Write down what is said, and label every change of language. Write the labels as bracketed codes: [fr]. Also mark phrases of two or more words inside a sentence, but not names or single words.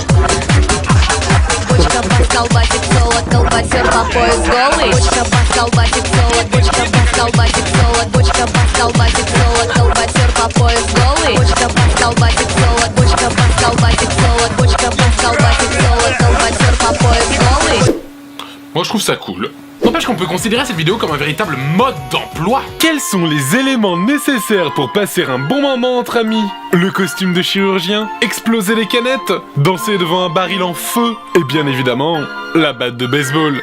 [ru] Почка бас колбасит соло, колбасер по пояс голый. Почка бас колбасит соло, почка бас колбасит соло, почка бас колбасит соло, колбасер по пояс голый. Почка бас колбасит соло, почка бас колбасит соло, почка бас колбасит соло, колбасер по пояс голый. [fr] Moi, je trouve ça cool. N'empêche qu'on peut considérer cette vidéo comme un véritable mode d'emploi. Quels sont les éléments nécessaires pour passer un bon moment entre amis? Le costume de chirurgien? Exploser les canettes? Danser devant un baril en feu? Et bien évidemment, la batte de baseball.